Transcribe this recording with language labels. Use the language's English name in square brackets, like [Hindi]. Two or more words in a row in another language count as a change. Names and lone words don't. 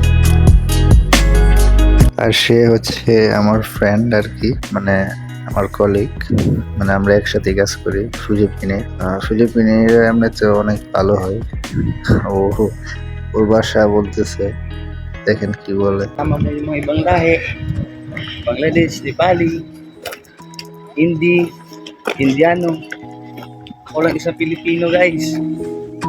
[Bangla] আর সে হচ্ছে আমার ফ্রেন্ড আর কি, মানে আমার কলিগ। মানে আমরা একসাথে কাজ করি ফিলিপিনে এমনিতে অনেক ভালো হয়। ও ওর ভাষা বলতেছে, দেখেন কি বলে। [Filipino] Kasama mo yung mga ibang lahi, Bangladesh, Nepali, Hindi, Indiano. Ako lang isang Pilipino guys.